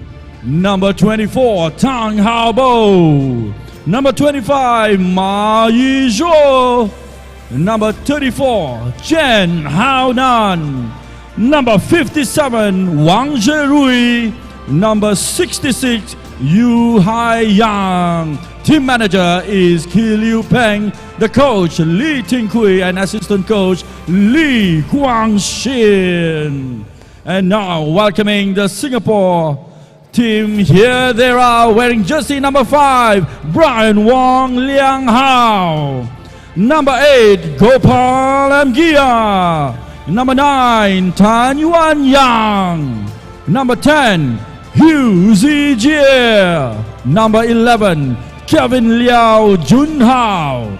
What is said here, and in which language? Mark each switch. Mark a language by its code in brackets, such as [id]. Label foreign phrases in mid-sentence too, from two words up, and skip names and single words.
[en] Number 24, Tang Haobo. Number 25, Ma Yizhuo. Number 34, Chen Haonan. Number 57, Wang Zherui. Number 66, Yu Haiyang. Team manager is Ki Liu Peng. The coach, Li Tingkui, and assistant coach, Li Guangxin. And now, welcoming the Singapore team, here they are, wearing jersey number 5, Brian Wong Liang Hao. Number 8, Gopal Amgia. Number 9, Tan Yuan Yang. Number 10, Hu Zijie. Number 11, Kevin Liao Junhao.